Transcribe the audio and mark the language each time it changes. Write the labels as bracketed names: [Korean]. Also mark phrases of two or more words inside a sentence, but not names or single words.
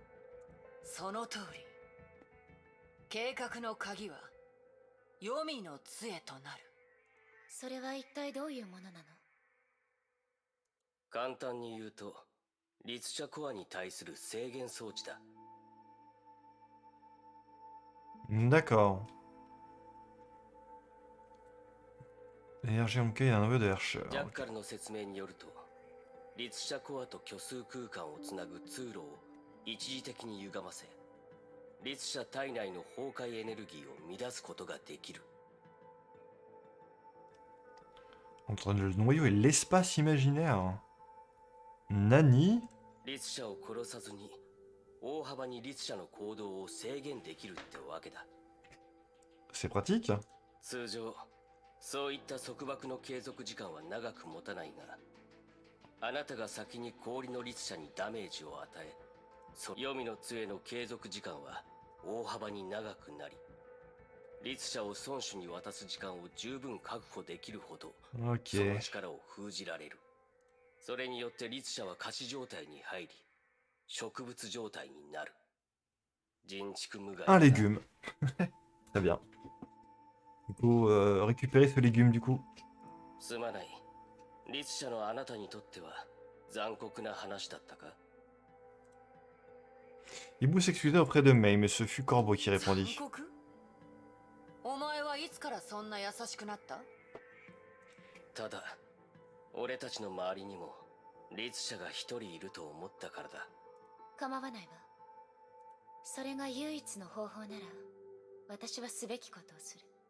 [Japanese] その通り。計画の鍵は、黄泉の杖となる。それは一体どういうものなの？簡単に言うと、律者コアに対する制限装置だ。 [French] D'accord. L'énergie Honkai est un neveu de Herrscher. [Japanese] ジャッカルの説明によると、律者コアと虚数空間をつなぐ通路を一時的に歪ませ、律者体内の崩壊エネルギーを乱すことができる。 [French] Entre le noyau et l'espace imaginaire. Nani? [Japanese] 律者を殺さずに大幅に律者の行動を制限できるってわけだ。 [French] C'est pratique. [Japanese] 通常そういった束縛の継続時間は長く持たないが、あなたが先に氷の律者にダメージを与え、黄泉の杖の継続時間は大幅に長くなり、律者を孫子に渡す時間を十分確保できるほど、その [French] Ok. [Japanese] 力を封じられる。それによって律者は仮死状態に入り、植物状態になる。人畜無害だ。 [French] Un légume. Très bien. Il faut récupérer ce légume du coup. [Japanese] すまない。律者のあなたにとっては残酷な話だったか？ [French] Ibu s'excusa auprès de Mei, mais ce fut Corbeau qui [Japanese] 残 [French] répondit. [Japanese] 酷？お前はいつからそんな優しくなった？ただ、俺たちの周りにも律者が一人いると思ったからだ。構わないわ。それが唯一の方法なら、私はすべきことをする。